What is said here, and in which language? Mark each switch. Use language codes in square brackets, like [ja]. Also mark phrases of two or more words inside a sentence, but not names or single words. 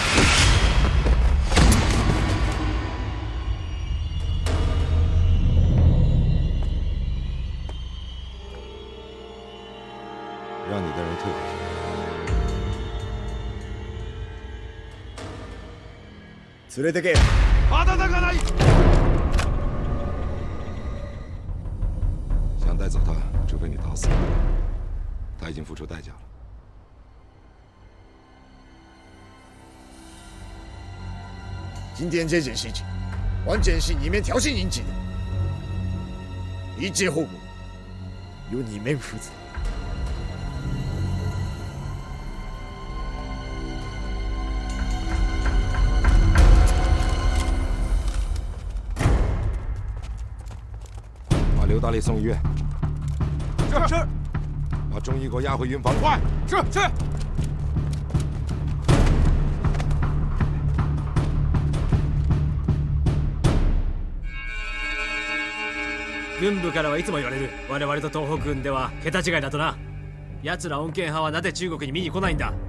[zh] 让你的人退回去。 [ja] 連れてけ。まだだがない。 [zh] 想带走他，除非你打死他已经付出代价了。今天这件事情，完全是你们挑衅引起的，一切后果由你们负责。把刘大力送医院。是。把钟义给我押回云房。快！是。 [ja] 軍部からはいつも言われる。我々と東北軍では桁違いだとな。奴ら穏健派はなぜ中国に見に来ないんだ。